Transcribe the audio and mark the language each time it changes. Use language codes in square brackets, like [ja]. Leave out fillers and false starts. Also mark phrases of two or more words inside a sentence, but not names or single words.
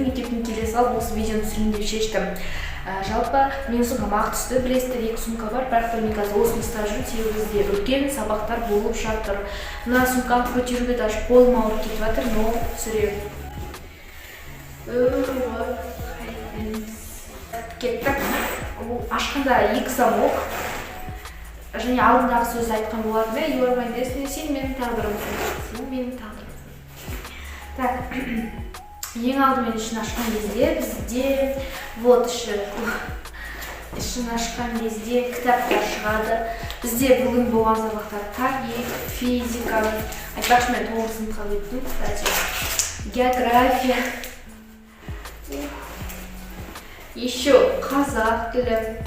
[kk] Мектептен келе салып осы видеоны түсіремін деп шештім. Жалпы менің сумкам ақ түсті, білесіздер, екі сумка бар, бірақ та мен қазір осыны ұстап жүрмін, себебі бізде үлкен сабақтар болып жатыр. Мына сумканы көтеруге даже қолым ауырып кетіп жатыр, но түсіремін. Кеттік. Ашқанда екі замок. Және алдындағы сөзді айтқан болатын, [en] you are my destiny, [kk] сен менің тағдырымсың. Сен менің тағдырымсың. Так, ең алдымен ішін ашқан кезде бізде вот ішін ашқан кезде кітаптар шығады. Бізде бүгін болған сабақтар тарих, физика, айтпақшы мен 9 сыныпқа өттім, кстати, география, еще қазақ тілі.